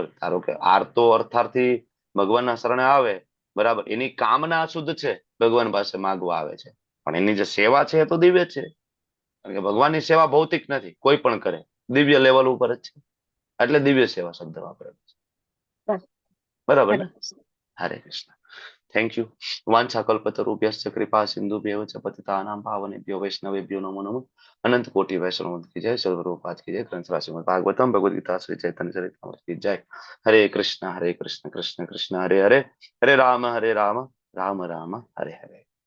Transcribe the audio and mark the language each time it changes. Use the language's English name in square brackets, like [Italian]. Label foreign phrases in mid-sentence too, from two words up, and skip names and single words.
[Gujarati] ધારો કે આર્તો અર્થાર્થી ભગવાનના શરણે આવે, બરાબર, એની કામના અશુદ્ધ છે, ભગવાન પાસે માંગવા આવે છે, પણ એની જે સેવા છે એ તો દિવ્ય છે, કારણ કે ભગવાનની સેવા ભૌતિક નથી, કોઈ પણ કરે, દિવ્ય લેવલ ઉપર જ છે, એટલે દિવ્ય સેવા શબ્દ વાપરે છે, બરાબર ને. હરે કૃષ્ણ. [English] thank you. [Sanskrit] વાંછા કલ્પતરુભ્યશ્ચ કૃપા સિંધુભ્યૈવ ચ પતિતાનાં પાવનેભ્યો વૈષ્ણવેભ્યો નમો નમઃ. [Hindi] अनंत कोटि वैष्णव की जय. सर्वरूपात की जय. ग्रंथराज श्रीमद् भागवतम भगवद गीता श्री चैतन्य चरितामृत की जय. [Sanskrit] હરે કૃષ્ણ કૃષ્ણ કૃષ્ણ હરે હરે, હરે રામ રામ રામ રામ હરે હરે.